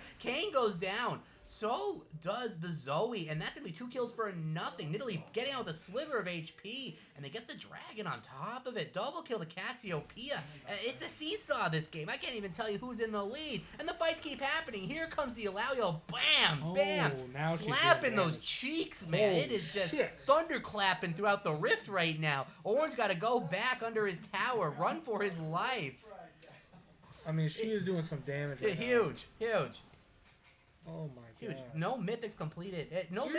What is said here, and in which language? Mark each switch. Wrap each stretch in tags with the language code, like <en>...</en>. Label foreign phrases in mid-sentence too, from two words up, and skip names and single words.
<en>Kane goes down. So does the Zoe, and that's going to be 2 kills for nothing. Nidalee getting out with a sliver of HP, and they get the Dragon on top of it. Double kill the Cassiopeia. It's a seesaw this game. I can't even tell you who's in the lead. And the fights keep happening. Here comes the Alario. Bam! Bam! Oh, now she's doing Slapping those damage. cheeks, man. Holy It is just shit. thunderclapping throughout the rift right now. Orange got to go back under his tower, run for his life. I mean, she is doing some damage. Right now. Huge, huge. Oh my Huge. god. No mythics completed. No mythics</en>